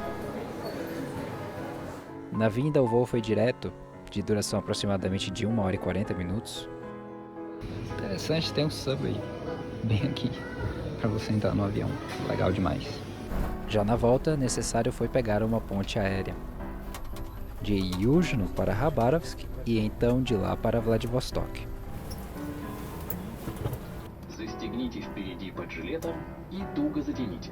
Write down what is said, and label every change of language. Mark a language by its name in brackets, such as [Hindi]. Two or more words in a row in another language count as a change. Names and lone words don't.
[Portuguese] Na vinda, o voo foi direto, de duração aproximadamente de 1 hora e 40 minutos. Interessante, tem um subway bem aqui, para você entrar no avião. Legal demais. Já na volta, necessário foi pegar uma ponte aérea. de Yuzhno para Khabarovsk e então de lá para Vladivostok. [Russian] Застегните впереди под жилетом и туго затяните.